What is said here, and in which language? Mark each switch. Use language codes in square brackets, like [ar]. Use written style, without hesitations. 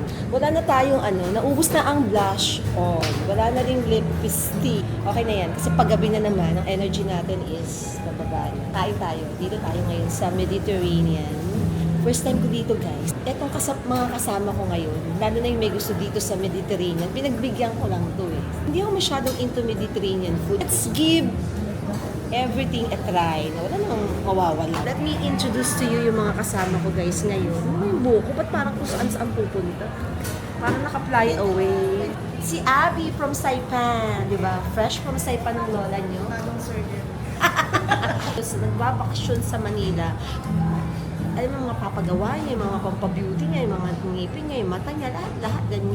[tl] Wala na tayong naubos na ang blush on. Wala na ring lipstick. Okay na yan, kasi paggabi na naman, ang energy natin is bababa na. Kain tayo. Dito tayo ngayon sa Mediterranean. First time ko dito guys. Etong mga kasama ko ngayon, lalo na yung may gusto dito sa Mediterranean, pinagbigyan ko lang to eh. Hindi ako masyadong into Mediterranean food. [en] Let's give everything a try. [tl] Wala nang mawawala. [en] Let me introduce to you [tl] yung mga kasama ko guys ngayon. Ano yung buko? Ba't parang kung saan pupunta? Parang naka-fly away. Si Abby from Saipan, di ba? Fresh from Saipan ng lola nyo. Bagong surgeon. So, nagbabakasyon sa Manila. Alam mo, mga papagawa niya, yung mga pampabeauty niya, yung mga ngipin niya, yung mata niya, lahat ganyan.